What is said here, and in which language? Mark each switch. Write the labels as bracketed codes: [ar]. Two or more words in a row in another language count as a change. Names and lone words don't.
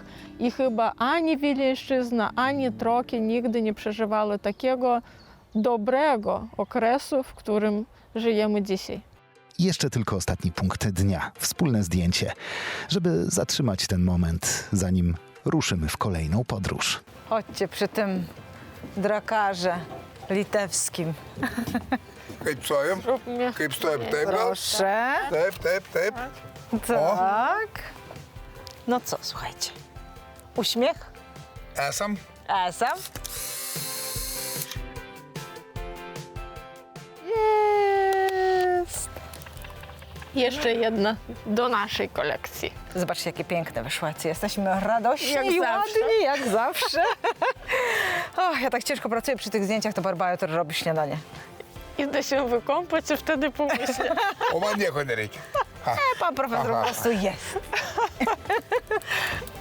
[pl] I chyba ani Wileńszczyzna, ani Troki nigdy nie przeżywały takiego dobrego okresu, w którym żyjemy dzisiaj. Jeszcze tylko ostatni punkt dnia. Wspólne zdjęcie, żeby zatrzymać ten moment, zanim ruszymy w kolejną podróż. Chodźcie przy tym drakarze litewskim. [lt] Kaip stojam? [pl] Róbmy. [lt] Kaip stojam? Taip, gal? [pl] Proszę. [lt] Taip. [pl] Tak. No co, słuchajcie. Uśmiech? [lt] Esam? Esam. [pl] Jest. Jeszcze jedna do naszej kolekcji. Zobaczcie, jakie piękne wyszłacy. Jesteśmy radośni Jak i zawsze. ładni, jak zawsze. O, ja tak ciężko pracuję przy tych zdjęciach, to Barbara jutro robi śniadanie. Idę się wykąpać i wtedy pomyślę. [lt] O man nieko nereikia. Ha. [pl] Pan profesor po Aha. prostu jest.